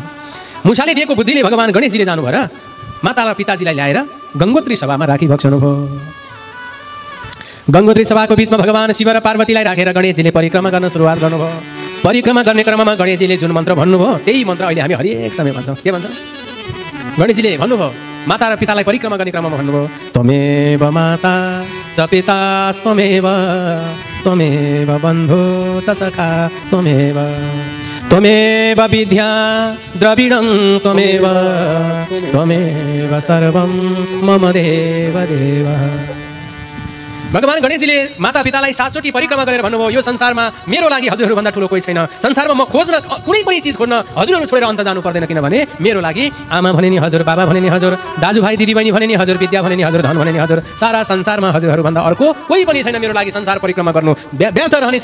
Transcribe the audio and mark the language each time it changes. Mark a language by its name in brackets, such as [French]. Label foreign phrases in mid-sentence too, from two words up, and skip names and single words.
[Nepali] मुसाले दिएको बुद्धिले भगवान गणेशजीले जानुभयो र माता र पिताजीलाई ल्याएर गङ्गोत्री सभामा राखी बक्सनुभयो। गङ्गोत्री सभाको बिचमा भगवान शिव र पार्वतीलाई राखेर गणेशजीले परिक्रमा गर्न सुरुवात गर्नुभयो। परिक्रमा गर्ने क्रममा गणेशजीले जुन मन्त्र भन्नुभयो त्यही मन्त्र अहिले हामी हरेक समय भन्छौँ। के भन्छ? गणेशजीले भन्नुभयो, माता र पितालाई परिक्रमा गर्ने क्रममा भन्नुभयो, [Sanskrit] त्वमेव माता च पितास्त्वमेव, त्वमेव बन्धु च सखा त्वमेव, त्वमेव विद्या द्रविडं त्वमेव, त्वमेव सर्वं मम देव देव। [Nepali] भगवान गणेशजीले माता पितालाई 7 चोटि परिक्रमा गरेर भन्नुभयो, यो संसारमा मेरो लागि हजुरहरूभन्दा ठुलो कोही छैन। संसारमा म खोज्न कुनै पनि चिज खोज्न हजुरहरू छोडेर अन्त जानु पर्दैन, किनभने मेरो लागि आमा भने नि हजुर, बाबा भने नि हजुर, दाजुभाइ दिदीबहिनी भने नि हजुर, विद्या भने नि हजुर, धन भने नि हजुर। सारा संसारमा हजुरहरूभन्दा अर्को कोही पनि छैन मेरो लागि संसार परिक्रमा गर्नु व्यर्थ रहनेछ।